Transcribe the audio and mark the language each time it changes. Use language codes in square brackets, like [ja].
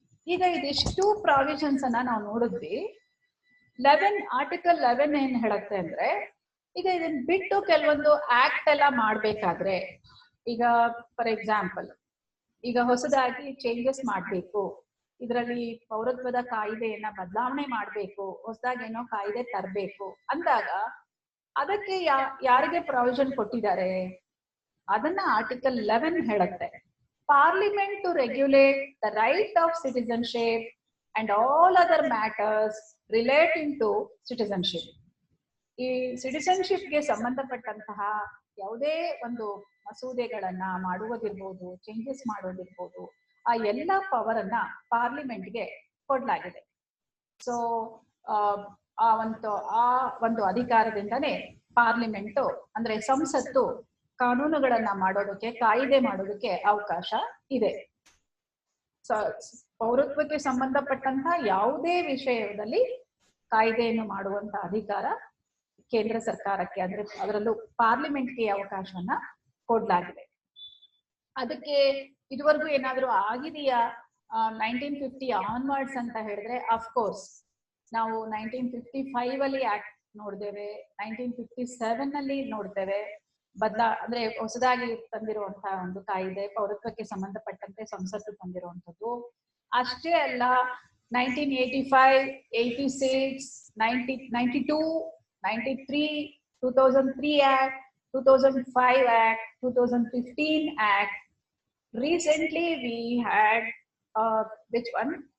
[kn] ಈಗ ಇದಿಷ್ಟು ಪ್ರಾವಿಷನ್ಸ್ ಅನ್ನ ನಾವು ನೋಡಿದ್ವಿ. ಆರ್ಟಿಕಲ್ 11 ಏನ್ ಹೇಳುತ್ತೆ ಅಂದ್ರೆ, ಈಗ ಇದನ್ನ ಬಿಟ್ಟು ಕೆಲವೊಂದು ಆಕ್ಟ್ ಎಲ್ಲ ಮಾಡ್ಬೇಕಾದ್ರೆ, ಈಗ [en] for example [kn] ಈಗ ಹೊಸದಾಗಿ ಚೇಂಜಸ್ ಮಾಡ್ಬೇಕು, ಇದರಲ್ಲಿ ಪೌರತ್ವದ ಕಾಯ್ದೆಯನ್ನ ಬದಲಾವಣೆ ಮಾಡ್ಬೇಕು, ಹೊಸದಾಗಿ ಏನೋ ಕಾಯ್ದೆ ತರಬೇಕು ಅಂದಾಗ ಅದಕ್ಕೆ ಯಾರಿಗೆ ಪ್ರಾವಿಷನ್ ಕೊಟ್ಟಿದ್ದಾರೆ? ಅದನ್ನ ಆರ್ಟಿಕಲ್ 11 ಹೇಳುತ್ತೆ. [en] Parliament to regulate the right of citizenship and all other matters relating to citizenship. [kn] ಈ ಸಿಟಿಜನ್ಶಿಪ್ಗೆ ಸಂಬಂಧಪಟ್ಟಂತಹ ಯಾವುದೇ ಒಂದು ಮಸೂದೆಗಳನ್ನ ಮಾಡುವುದಿರ್ಬೋದು, ಚೇಂಜಸ್ ಮಾಡೋದಿರ್ಬೋದು, ಆ ಎಲ್ಲ ಪವರ್ ಅನ್ನ ಪಾರ್ಲಿಮೆಂಟ್ಗೆ ಕೊಡ್ಲಾಗಿದೆ. ಸೊ ಆ ಒಂದು ಅಧಿಕಾರದಿಂದನೇ ಪಾರ್ಲಿಮೆಂಟ್ ಅಂದ್ರೆ ಸಂಸತ್ತು ಕಾನೂನುಗಳನ್ನ ಮಾಡೋದಕ್ಕೆ, ಕಾಯ್ದೆ ಮಾಡೋದಕ್ಕೆ ಅವಕಾಶ ಇದೆ. ಪೌರತ್ವಕ್ಕೆ ಸಂಬಂಧಪಟ್ಟಂತಹ ಯಾವುದೇ ವಿಷಯದಲ್ಲಿ ಕಾಯ್ದೆಯನ್ನು ಮಾಡುವಂತ ಅಧಿಕಾರ ಕೇಂದ್ರ ಸರ್ಕಾರಕ್ಕೆ, ಅಂದ್ರೆ ಅದರಲ್ಲೂ ಪಾರ್ಲಿಮೆಂಟ್ಗೆ ಅವಕಾಶವನ್ನ ಕೊಡ್ಲಾಗಿದೆ. ಅದಕ್ಕೆ ಇದುವರೆಗೂ ಏನಾದ್ರೂ ಆಗಿದೆಯಾ 1950 ಆನ್ವರ್ಡ್ಸ್ ಅಂತ ಹೇಳಿದ್ರೆ, ಅಫ್ಕೋರ್ಸ್ ನಾವು 1955 ಅಲ್ಲಿ ನೋಡ್ತೇವೆ, 1957 ನಲ್ಲಿ ನೋಡ್ತೇವೆ. ಅಂದ್ರೆ ಹೊಸದಾಗಿ ತಂದಿರುವಂತಹ ಒಂದು ಕಾಯ್ದೆ, ಪೌರತ್ವಕ್ಕೆ ಸಂಬಂಧಪಟ್ಟಂತೆ ಸಂಸತ್ತು ತಂದಿರುವಂತದ್ದು. ಅಷ್ಟೇ ಅಲ್ಲ, [en] 1985, 86, 92, 93, 2003 Act, 2005 Act, 2015 Act. Recently we had which one?